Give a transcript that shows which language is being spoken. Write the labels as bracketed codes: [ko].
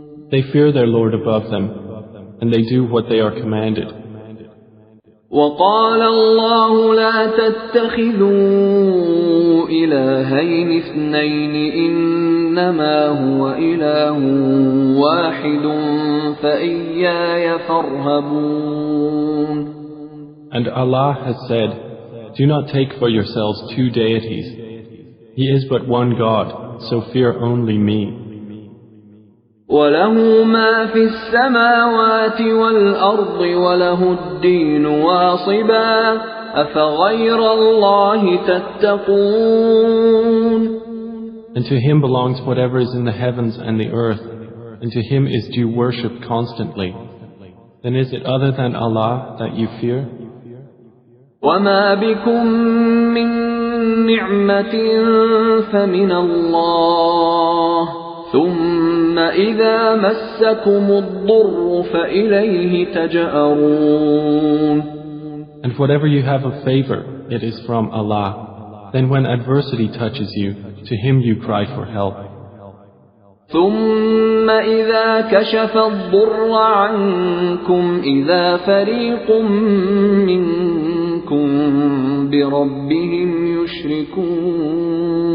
[en] They fear their Lord above them, and they do what they are commanded. [ar] وقال الله لا تتخذوا إلهين اثنين إنما هو إله واحد فإياي فارهبون. [en] And Allah has said, do not take for yourselves two deities. He is but one God, so fear only me. [ar] وله ما في السماوات والأرض وله الدين واصبا أفغير الله تتقون. [en] And to him belongs whatever is in the heavens and the earth, and to him is due worship constantly. Then is it other than Allah that you fear? [ar] وما بكم من نعمة فمن الله ثم إذا مسكم الضر فإليه تجأرون. [en] And whatever you have of favor, it is from Allah. Then when adversity touches you, to him you cry for help. [ar] ثم إذا كشف الضر عنكم إذا فريق منكم بربهم يشركون.